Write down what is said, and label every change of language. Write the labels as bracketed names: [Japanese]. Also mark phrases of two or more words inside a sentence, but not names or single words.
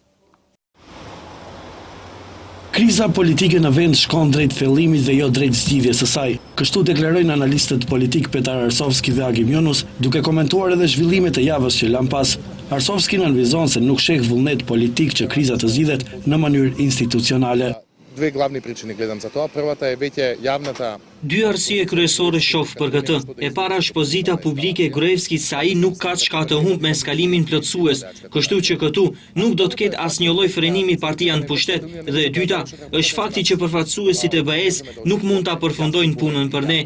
[Albanian] Kriza politike në vend shkon drejt thellimit dhe jo drejt zgjidhjes së saj. Kështu deklarojnë analistët politik Petar Arsovski dhe Agim Yunus, duke komentuar edhe zhvillimet e javës që lan pas. Arsovski nënvizon se nuk sheh vullnet politik që kriza të zgjidhet në mënyrë institucionale. [Macedonian] Две главни причини гледам за тоа. Првата е веќе јавната. [Albanian] Dy arsye kryesore shoh për këtë. E para është pozita publike e Gruevskit se ai nuk ka çka të humb me skalimin plotësues, kështu që këtu nuk do të ketë asnjë lloj frenimi partia në pushtet, dhe e dyta është fakti që përfaqësuesit e BE-s nuk mund ta përfundojnë punën për ne.